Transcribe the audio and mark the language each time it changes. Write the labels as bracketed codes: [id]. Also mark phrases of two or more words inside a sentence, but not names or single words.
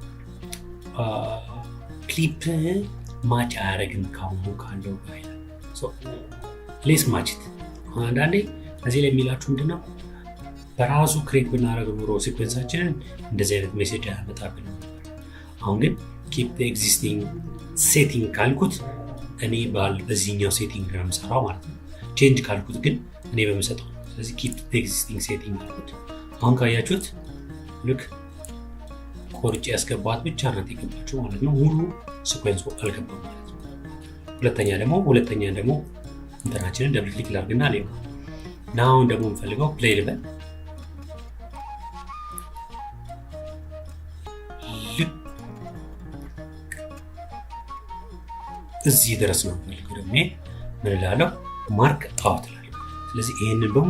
[en] clip match [am] አያደርግም ካለው ጋር ሶ ሌስ ማችት አንዳንዴ እዚህ ላይ የሚላችሁ ምንድነው በራሱ ክሬት ብናደርገው ኖሮ ሲኩዌንሳችንን እንደዚህ አይነት ሜሴጅ ያመጣብን አሁን ግን [en] keep the existing setting [am] ካልኩት እኔ በዚህኛው ሴቲንግ ነው የምሰራው ማለት ነው ቼንጅ ካልኩት ግን እኔ በመሰጠው ስለዚህ [en] keep the existing setting [am] ካልኩት አሁን ካያችሁት ልክ ቆርጬ ያስገባት ብቻ ናት የገባችው ማለት ነው ሙሉ ሲኩዌንሱ አልገባም ማለት ነው ሁለተኛ ደግሞ እንትናችንን [en] double click [am] ላድርግና ላይ ናው ደግሞ እንፈልገው ፕሌይ ልበል እዚህ ድረስ ነው የምፈልገው ደግሞ ምን እላለሁ [en] mark out [am] እላለሁ ስለዚህ ይሄንን በሙሉ